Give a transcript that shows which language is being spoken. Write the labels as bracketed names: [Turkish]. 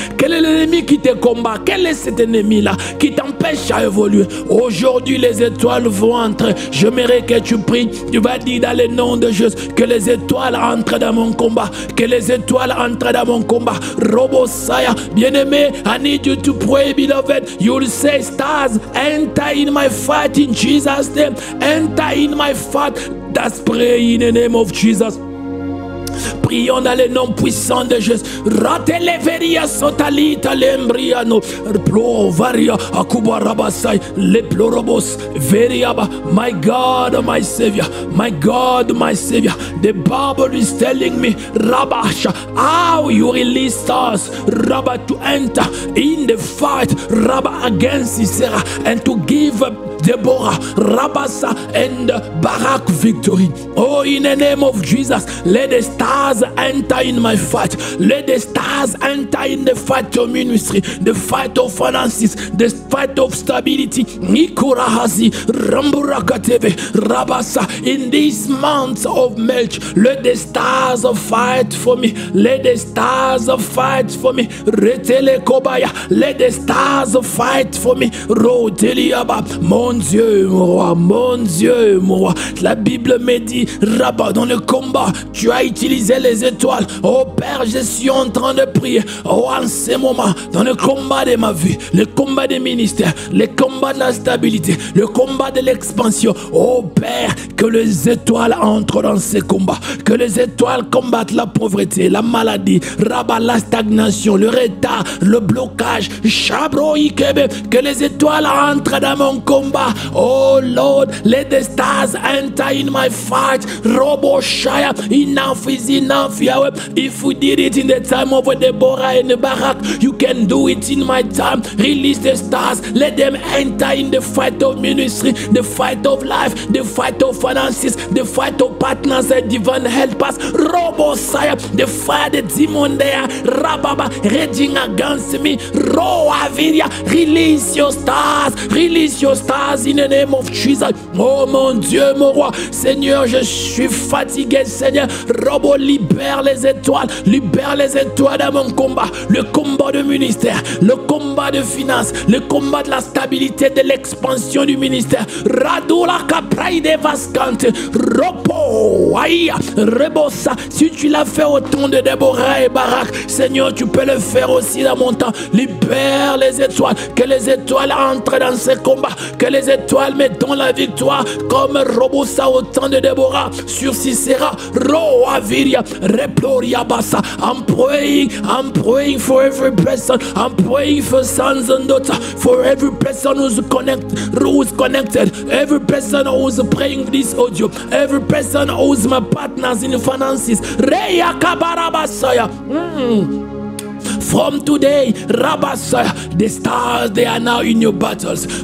[French] Quel est l'ennemi qui te combat? Quel est cet ennemi-là qui t'empêche à évoluer? Aujourd'hui, les étoiles vont entrer. J'aimerais que tu pries. Tu vas dire dans le nom de Jésus que les étoiles entrent dans mon combat. Que les étoiles entrent dans mon combat. [English] Robosaya, bien-aimé, I need you to pray, beloved. You'll say, stars, enter in my fight in Jesus' name. Enter in my fight. That's pray in the name of Jesus. [French] Prions dans le nom puissant de Jésus. Rateleveria sotalita lembriano. Plovaria akuba rabasai. [English] Le plorobos veriaba. My God, my Savior. My God, my Savior. The Bible is telling me, Rabasha, how you release us, Rabba, to enter in the fight, Rabba, against Sisera, and to give Deborah, Rabasa, and Barak victory. Oh, in the name of Jesus, let the stars enter in my fight. Let the stars enter in the fight of ministry, the fight of finances, the fight of stability. Nikurahazi, Ramburakateve, Rabasa, in these months of March, let the stars fight for me. Let the stars fight for me. Retele Kobaya, let the stars fight for me. [French] Roteliaba, mon Dieu, mon roi, mon Dieu, mon roi. La Bible me dit, Rabat, dans le combat, tu as utilisé les étoiles. Oh Père, je suis en train de prier. Oh, en ce moment, dans le combat de ma vie, le combat des ministères, le combat de la stabilité, le combat de l'expansion. Oh Père, que les étoiles entrent dans ces combats. Que les étoiles combattent la pauvreté, la maladie, Rabat, la stagnation, le retard, le blocage. Chabro Ikebe, que les étoiles entrent dans mon combat. [English] Oh Lord, let the stars enter in my fight. Robo Shaya, enough is enough, Yahweh. If we did it in the time of Deborah and Barak, you can do it in my time. Release the stars, let them enter in the fight of ministry, the fight of life, the fight of finances, the fight of partners and divine helpers. Robo Shaya, the fire, the demon there, Rababa, raging against me. Ro Aviria, release your stars, release your stars. In the name of Jesus. [French] Oh mon Dieu, mon roi, Seigneur, je suis fatigué, Seigneur. Robo, libère les étoiles dans mon combat. Le combat de ministère, le combat de finance, le combat de la stabilité, de l'expansion du ministère. Radula Capraide Vascante, Ropo, Aïe, Rebosa. Si tu l'as fait au temps de Déborah et Barak, Seigneur, tu peux le faire aussi dans mon temps. Libère les étoiles, que les étoiles entrent dans ces combats, que les étoiles mettent dans la victoire, comme Robosa au temps de Déborah sur Sisera. Ro Aviria, Reploria Bassa. [English] I'm praying for every person. I'm praying for sons and daughters, for every person who's connected, every person who's praying this audio, every person who's my partners in finances. Reya Kabarabasaya. From today, Rabba, the stars, they are now in your battles.